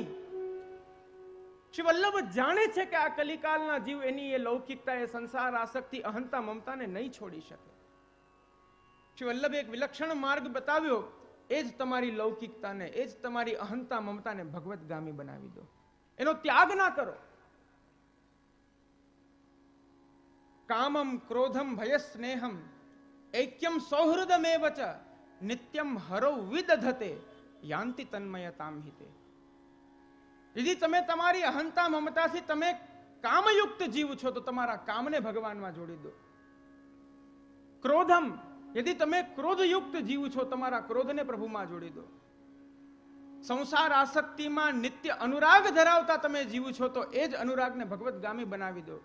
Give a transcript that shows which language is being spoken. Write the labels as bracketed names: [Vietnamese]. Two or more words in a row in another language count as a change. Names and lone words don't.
[Gujarati] શ્રી વલ્લભ જાણે છે કે આ કલિકાલના જીવ એની એ લૌકિકતા, એ સંસાર આસક્તિ, અહંતા, મમતાને નહીં છોડી શકે. શ્રી વલ્લભે એક વિલક્ષણ માર્ગ બતાવ્યો, એ જ તમારી લૌકિકતાને, એ જ તમારી અહંતા, મમતાને ભગવતગામી બનાવી દો, એનો ત્યાગ ના કરો. [Sanskrit] कामम क्रोधम भय स्नेहम ऐक्यम सौहृदमेव च नित्यम हरो विदधते यान्ति तन्मयताम हिते. [Gujarati] यदि તમે તમારી અહંતા મમતાથી તમે કામયુક્ત જીવ છો તો તમારા કામને ભગવાનમાં જોડી દો. ક્રોધમ, यदि તમે ક્રોધયુક્ત જીવ છો તમારા ક્રોધને પ્રભુમાં જોડી દો. સંસાર આસક્તિમાં નિત્ય અનુરાગ ધરાવતા તમે જીવ છો તો એ જ અનુરાગને ભગવતગામી બનાવી દો.